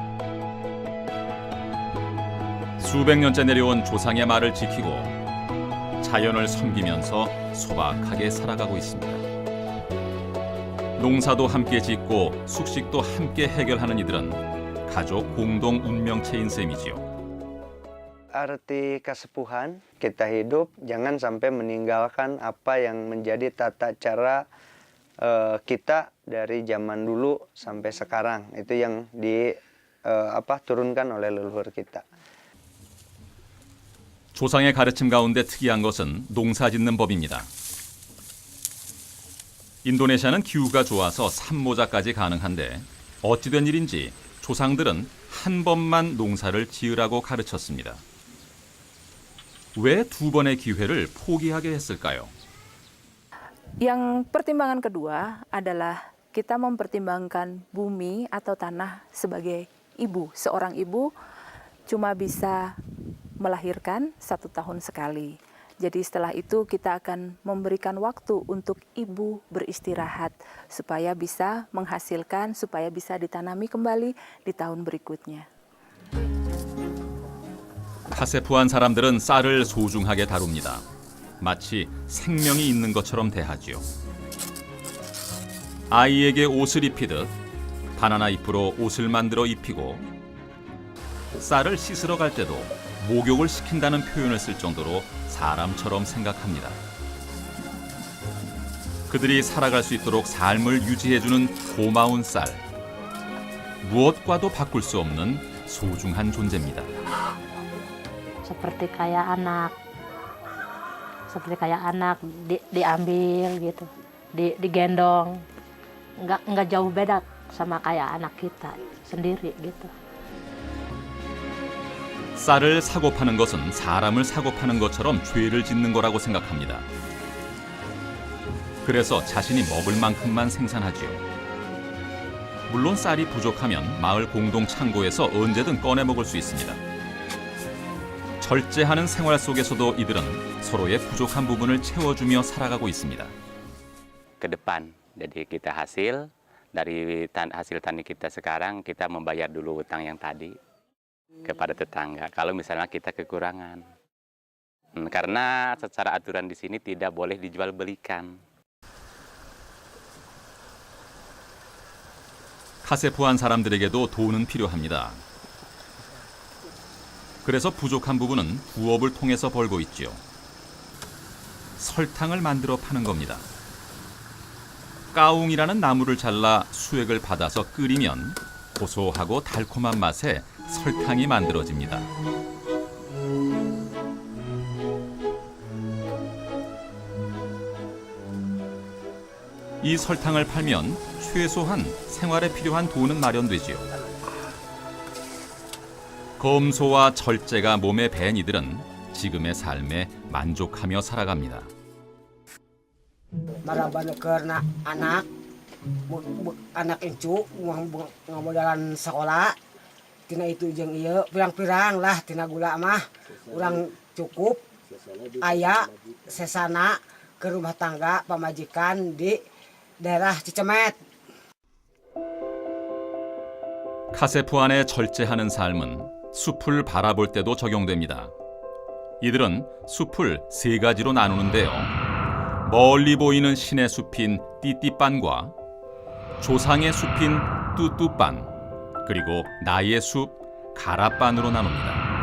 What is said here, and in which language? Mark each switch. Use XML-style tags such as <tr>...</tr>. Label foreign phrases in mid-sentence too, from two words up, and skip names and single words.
<ko>수백 년째 내려온 조상의 말을 지키고 자연을 섬기면서 소박하게 살아가고 있습니다. 농사도 함께 짓고 숙식도 함께 해결하는 이들은 가족 공동 운명체인 셈이지요.</ko> <id>Arti kesepuhan, kita hidup jangan sampai meninggalkan apa yang menjadi tata cara kita dari zaman dulu sampai sekarang. Itu yang turunkan oleh leluhur kita.</id> <ko>조상의 가르침 가운데 특이한 것은 농사짓는 법입니다. 인도네시아는 기후가 좋아서 산모작까지 가능한데 어찌된 일인지 조상들은 한 번만 농사를 지으라고 가르쳤습니다. 왜 두 번의 기회를 포기하게 했을까요?</ko> <id>Yang pertimbangan kedua adalah kita mempertimbangkan bumi atau tanah sebagai ibu. Seorang ibu cuma bisa melahirkan 1 tahun sekali. Jadi setelah itu kita akan memberikan waktu untuk ibu beristirahat supaya bisa menghasilkan, supaya bisa ditanami kembali di tahun berikutnya.</id> <ko>카세푸안 사람들은 쌀을 소중하게 다룹니다. 마치 생명이 있는 것처럼 대하지요. 아이에게 옷을 입히듯 바나나 잎으로 옷을 만들어 입히고 쌀을 씻으러 갈 때도 목욕을 시킨다는 표현을 쓸 정도로 사람처럼 생각합니다. 그들이 살아갈 수 있도록 삶을 유지해주는 고마운 쌀. 무엇과도 바꿀 수 없는 소중한 존재입니다.</ko> <id>Seperti kayak anak diambil gitu, digendong, nggak jauh beda sama kayak anak kita sendiri gitu.</id> <ko>쌀을 사고 파는 것은 사람을 사고 파는 것처럼 죄를 짓는 거라고 생각합니다. 그래서 자신이 먹을 만큼만 생산하지요. 물론 쌀이 부족하면 마을 공동 창고에서 언제든 꺼내 먹을 수 있습니다. 절제하는 생활 속에서도 이들은 서로의 부족한 부분을 채워주며 살아가고 있습니다.</ko> <id>Ke depan, jadi kita dari hasil tani kita sekarang kita membayar dulu utang yang tadi kepada tetangga. Kalau misalnya kita kekurangan, karena secara aturan di sini tidak boleh dijual belikan.</id> <ko>카세푸안 사람들에게도 돈은 필요합니다. 그래서 부족한 부분은 부업을 통해서 벌고 있죠. 설탕을 만들어 파는 겁니다. 까웅이라는 나무를 잘라 수액을 받아서 끓이면 고소하고 달콤한 맛에 설탕이 만들어집니다. 이 설탕을 팔면 최소한 생활에 필요한 돈은 마련되지요. 검소와 절제가 몸에 밴 이들은 지금의 삶에 만족하며 살아갑니다.</ko> <su>Maraban karena anak anak encu ngamodalan sekolah tina itu jeung ieu pirang-pirang lah tina gula mah urang cukup aya sesana ke rumah tangga pamajikan di daerah Cicemet.</su> <ko>카세푸안의 절제하는 삶은 숲을 바라볼 때도 적용됩니다. 이들은 숲을 세 가지로 나누는데요. 멀리 보이는 신의 숲인 띠띠빤과 조상의 숲인 뚜뚜빤, 그리고 나의 숲 가라빤으로 나눕니다.</ko>